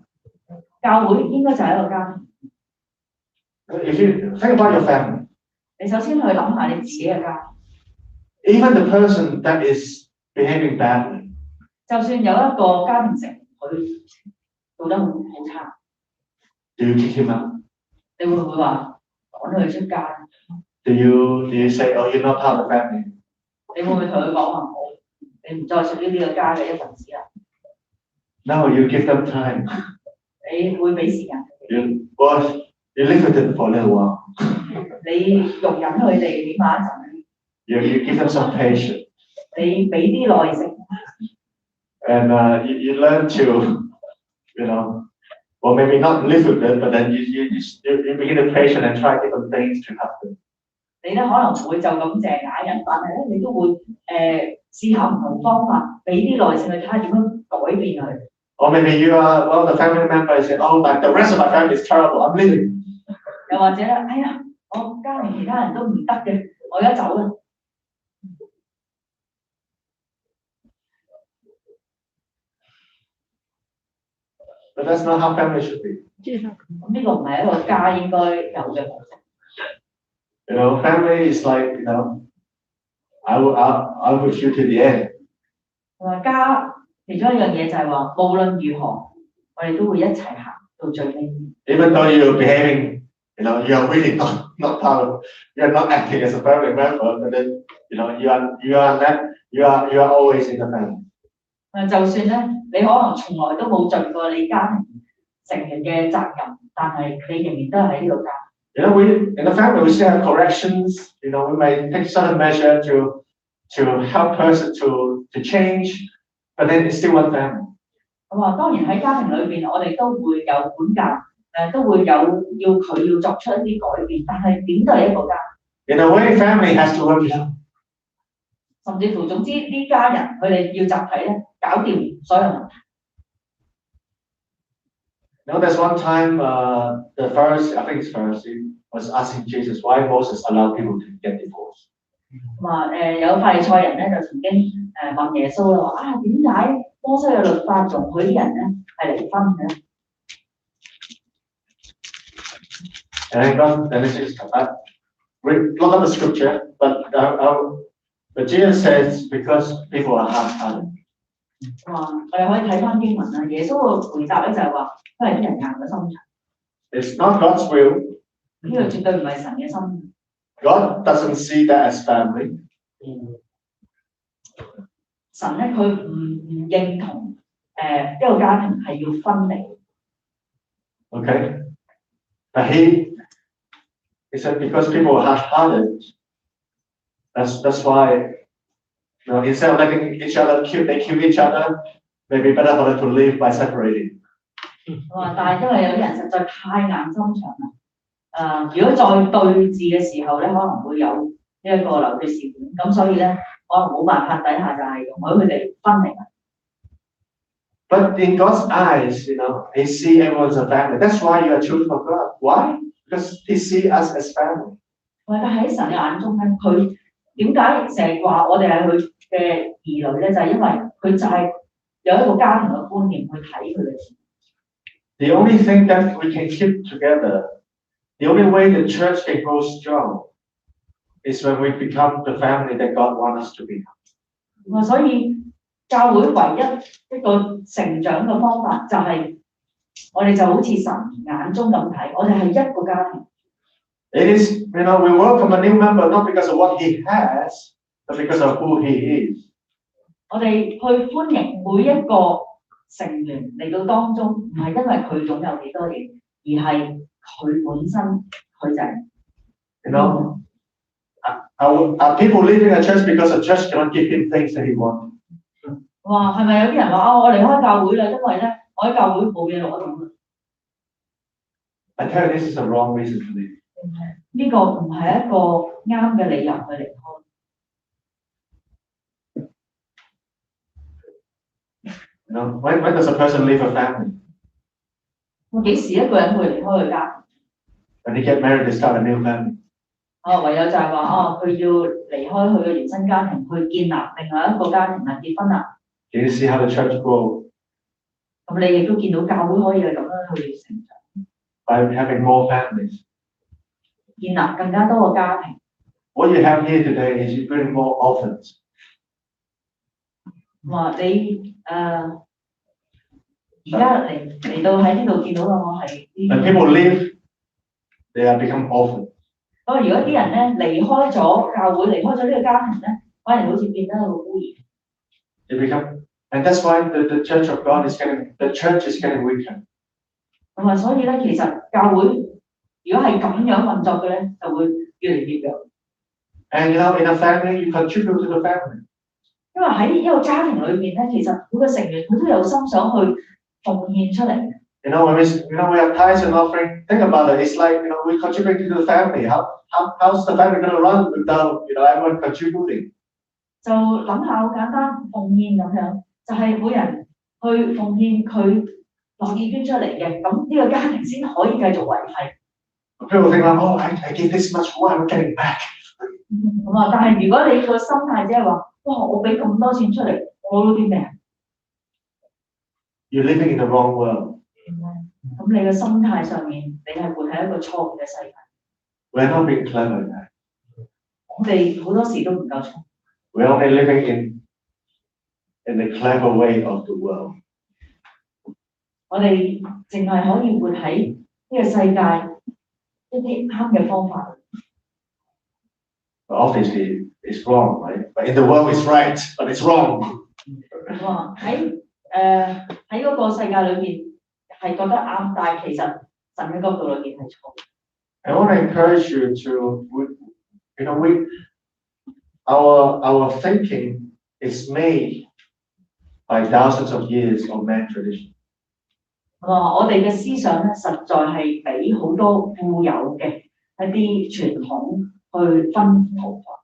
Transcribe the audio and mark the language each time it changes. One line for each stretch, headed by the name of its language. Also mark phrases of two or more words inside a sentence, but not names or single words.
Cantonese: 教會應該就係一個家庭。
English: If you think about your family,
Cantonese: 你首先去諗下你自己嘅家。
English: Even the person that is behaving badly.
Cantonese: 就算有一個家庭成員佢做得好差。
English: Do you kick him out?
Cantonese: 你會唔會話趕佢出街？
English: Do you say, oh, you're not part of the family?
Cantonese: 你會唔會同佢講話你唔再屬於呢個家嘅一份子啦？
English: No, you give them time.
Cantonese: 你會俾時間佢哋。
English: You live with them for a little while.
Cantonese: 你容忍佢哋起碼一陣。
English: You give them some patience.
Cantonese: 你俾啲耐性。
English: And you learn to, or maybe not live with them, but then you begin to patient and try different things to help them.
Cantonese: 你咧可能唔會就咁淨係嗌人，但係咧你都會試下唔同方法，俾啲耐性去睇下點樣改變佢。
English: Or maybe you are one of the family members say, oh, but the rest of my family is terrible. I'm leaving.
Cantonese: 又或者咧，哎呀，我家庭其他人都唔得嘅，我而家走啦。
English: But that's not how family should be.
Cantonese: 咁呢個唔係一個家應該有嘅模式。
English: Family is like, I'll with you to the end.
Cantonese: 話家其中一樣嘢就係話，無論如何，我哋都會一齊行到最尾。
English: Even though you're behaving, you are really not part of, you're not acting as a family member, but then, you are always in the family.
Cantonese: 就算咧，你可能從來都冇盡過你家庭成員嘅責任，但係你仍然都係喺呢個家。
English: In the family we still have corrections. We may take certain measure to help person to change, but then it's still one family.
Cantonese: 咁啊，當然喺家庭裏邊，我哋都會有管教，都會有要佢要作出一啲改變，但係點都係一個家。
English: In a way, family has to work it out.
Cantonese: 甚至乎總之呢家人佢哋要集體咧搞掂所有問題。
English: There's one time the Pharisee, I think it's Pharisee, was asking Jesus why Moses allowed people to get divorced.
Cantonese: 有法利賽人咧就曾經問耶穌啦，話點解摩西嘅律法容許啲人咧係離婚嘅？
English: And Jesus, look at the scripture, but Jesus says because people are hard-hearted.
Cantonese: 我哋可以睇翻經文啦，耶穌嘅回答咧就係話，因為啲人硬咗心腸。
English: It's not God's will.
Cantonese: 呢個絕對唔係神嘅心。
English: God doesn't see that as family.
Cantonese: 神咧佢唔認同一個家庭係要分離。
English: Okay, but he said because people are hard-hearted, that's why. Instead of letting each other they kill each other, maybe better for them to live by separating.
Cantonese: 但係因為有啲人實在太硬心腸啦，如果再對峙嘅時候咧，可能會有呢一個流血事件，咁所以咧，可能冇辦法底下就係容許佢哋分離。
English: But in God's eyes, He sees everyone as a family. That's why you are children of God. Why? Because He sees us as family.
Cantonese: 但喺神嘅眼中咧，佢點解成日話我哋係佢嘅兒女咧？就係因為佢就係有一個家庭嘅觀念去睇佢哋。
English: The only thing that we can keep together, the only way the church can grow strong, is when we become the family that God wants us to become.
Cantonese: 所以教會唯一個成長嘅方法就係我哋就好似神眼中咁睇，我哋係一個家庭。
English: It is, we welcome a new member not because of what he has, but because of who he is.
Cantonese: 我哋去歡迎每一個成員嚟到當中，唔係因為佢擁有幾多嘢，而係佢本身佢就係。
English: Are people leaving a church because the church cannot give him things that he wants?
Cantonese: 哇，係咪有啲人話我離開教會啦，因為咧我喺教會冇嘢攞到。
English: I tell you, this is a wrong reason to leave.
Cantonese: 呢個唔係一個啱嘅理由去離開。
English: When does a person leave a family?
Cantonese: 我幾時一個人會離開佢家？
English: When he get married, they start a new family.
Cantonese: 唯有就係話佢要離開佢嘅原生家庭，去建立另外一個家庭啦，結婚啦。
English: Can you see how the church grows?
Cantonese: 咁你亦都見到教會可以係咁樣去成長。
English: By having more families.
Cantonese: 建立更加多個家庭。
English: What you have here today is you bring more orphans.
Cantonese: 話你而而家嚟到喺呢度見到嘅我係
English: When people leave, they have become orphans.
Cantonese: 不過如果啲人咧離開咗教會，離開咗呢個家庭咧，反而好似變得好孤兒。
English: They become, and that's why the church of God is the church is getting weaker.
Cantonese: 咁啊，所以咧，其實教會如果係咁樣運作嘅咧，就會越嚟越弱。
English: And in a family, you contribute to the family.
Cantonese: 因為喺一個家庭裏面咧，其實每個成員佢都有心想去奉獻出嚟。
English: When we have tithes and offering, think about it. It's like we contribute to the family. How's the family going to run without everyone contributing?
Cantonese: 就諗下好簡單，奉獻咁樣，就係每人去奉獻佢樂意捐出嚟嘅，咁呢個家庭先可以繼續維繫。
English: People think like, oh, I give this much, what am I getting back?
Cantonese: 咁啊，但係如果你個心態即係話，哇，我俾咁多錢出嚟，我攞啲咩啊
English: ？You're living in the wrong world.
Cantonese: 咁你嘅心態上面，你係活喺一個錯誤嘅世界。
English: We're not being clever.
Cantonese: 我哋好多時都唔夠聰。
English: We're only living in the clever way of the world.
Cantonese: 我哋淨係可以活喺呢個世界一啲啱嘅方法。
English: But obviously, it's wrong, right? But in the world, it's right, but it's wrong. 哇！
Cantonese: 喺嗰個世界裏面係覺得啱，但係其實神嘅角度裏面係錯。
English: I want to encourage you to, our thinking is made by thousands of years of man tradition.
Cantonese: 我哋嘅思想咧，實在係俾好多固有嘅一啲傳統去分圖法。